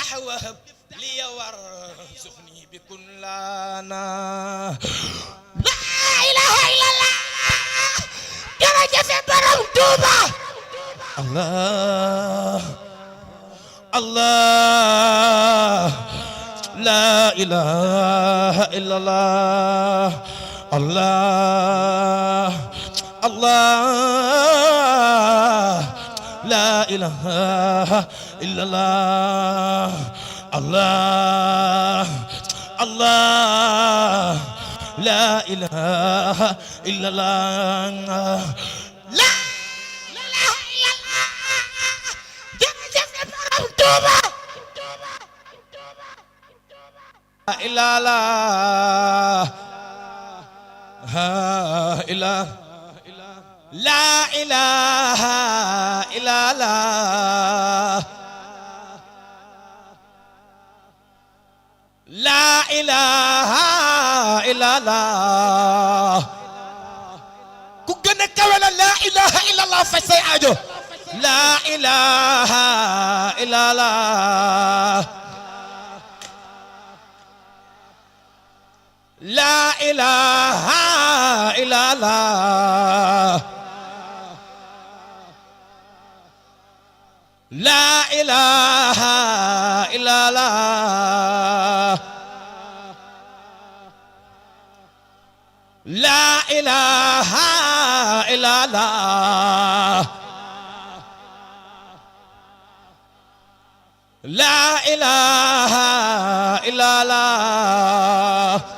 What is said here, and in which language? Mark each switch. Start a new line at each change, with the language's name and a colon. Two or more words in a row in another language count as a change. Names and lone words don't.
Arabic: وهب لي وارزقني بكن لنا لا إله إلا الله
Wolof: jërëjëf borom Tuuba
Arabic: الله الله لا إله إلا الله الله الله لا إله إلا الله الله الله لا إله إلا الله لا إله إلا الله
Wolof: jërëjëf borom Tuuba
Arabic: إلا الله إلا لا إله إلا الله لا إله إلا الله
Wolof: ku gën a kawe la
Arabic: لا إله إلا الله
Wolof: faj say aajo
Arabic: لا إله إلا الله لا إله إلا الله لا إله إلا الله لا إله إلا الله لا إله إلا الله